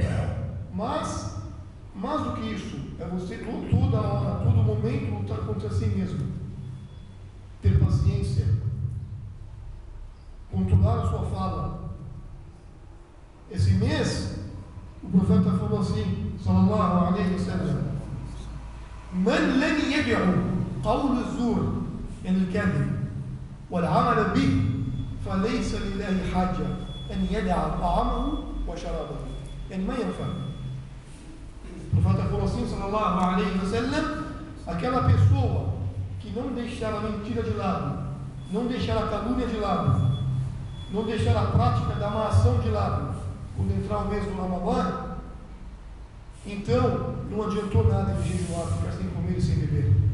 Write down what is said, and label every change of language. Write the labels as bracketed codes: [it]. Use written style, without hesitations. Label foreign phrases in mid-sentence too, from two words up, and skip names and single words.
[pt] Mas, mais do que isso, é você toda hora, todo momento lutar contra si mesmo. Ter paciência. Controlar a sua fala. Esse mês, o profeta falou assim, [ar] صلى الله عليه وسلم: من لم يدع قول الزور الكذب والعمل به فليس لله حاجة أن يدع طعامه وشرابه. يعني ما ينفع. [pt] O profeta falou assim, [ar] صلى الله عليه وسلم: [pt] aquela pessoa que não deixar a mentira de lado, não deixar a calúnia de lado, não deixar a prática da má ação de lado, quando entrar o mês do Ramadã, então não adiantou nada de jejuar, ficar sem comer e sem beber.